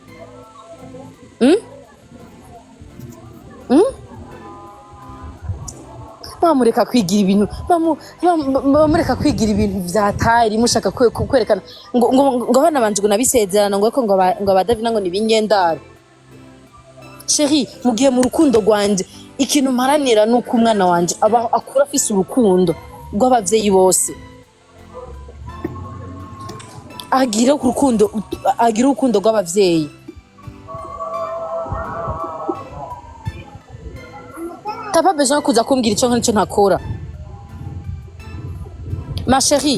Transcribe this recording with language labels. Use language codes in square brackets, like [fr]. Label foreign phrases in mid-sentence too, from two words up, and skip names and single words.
[rn] bamureka kwigira ibintu bamureka kwigira ibintu vyatari mushaka kwerekana ngo abana banje ngo nabisezerana ngo aba Davina ngo nibinyendaro Chérie mugihe mu rukundo rwanje ikintu mparanira nuko umwana wanje aba akura afise urukundo rw'abavyeyi bose agira urukundo rw'abavyeyi [fr] T'as besoin [rn] kuza kumbwira ico nk'icyo ntakora [fr] ma chérie